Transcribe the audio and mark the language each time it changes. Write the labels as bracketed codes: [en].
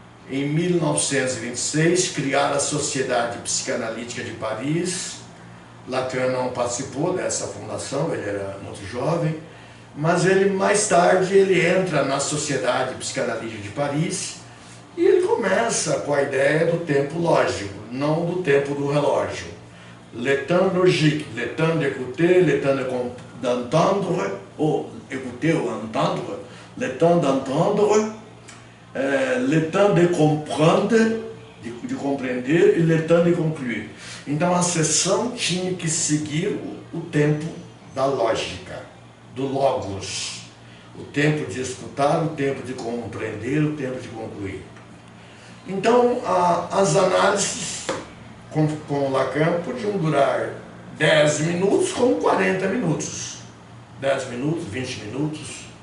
[pt] Em 1926, criaram a Sociedade Psicanalítica de Paris. Lacan não participou dessa fundação, ele era muito jovem, mas mais tarde ele entra na Sociedade Psicanalítica de Paris e ele começa com a ideia do tempo lógico, não do tempo do relógio. [fr] Le temps logique, le temps d'écouter, le temps d'entendre, ou écouter ou entendre, le temps d'entendre, le temps de comprendre, de [pt] compreender, e [fr] le temps de concluir. [pt] Então a sessão tinha que seguir o tempo da lógica, do logos, o tempo de escutar, o tempo de compreender, o tempo de concluir. Então as análises com Lacan podiam durar 10 minutos como 40 minutos, 10 minutos, 20 minutos.